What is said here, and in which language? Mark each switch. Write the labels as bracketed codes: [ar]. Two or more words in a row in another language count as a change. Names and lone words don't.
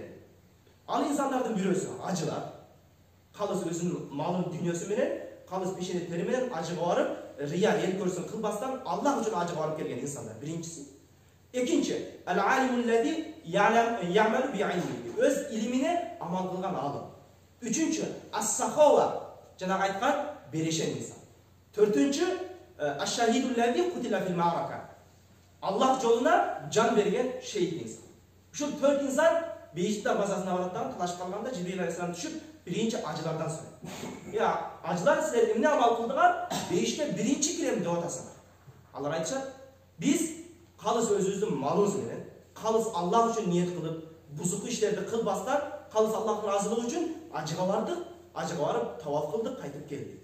[ky] Ал инсандардын бирөөсү ажылар. Калыс өзүнүн малын дүйнөсү менен, калыс пешени тери менен ажыга барып, рия эл көрсүн кылбастан Аллах үчүн ажыга барып келген инсандар. Биринчиси. [ar] Экинчи, العالم الذي يعمل بعلمه. [ky] Өз илимине амал кылган алым. Үчүнчү, ас-сахава, жанагы айткан берешен инсан. [ar] Төртүнчү, الشهيد الذي قتل في المعركة. [ky] Аллах жолуна жан берген шейит инсан. Ушул 4 инсан бейиштин дарбазасына бараттан талаш калганда Жибрил алейхиссалам түшүп, биринчи ажылардан сурайт. Я, ажылар силер эмне амал кылдыңар? Бейишке биринчи кирем деп атасыңар. Алар айтышат, биз калыс өзүбүздүн малыбыз менен, калыс Аллах үчүн ниет кылып, бузук иштерди кылбастан, калыс Аллахтын разылыгы үчүн ажыга бардык, ажыга барып таваф кылдык, кайтып келдик.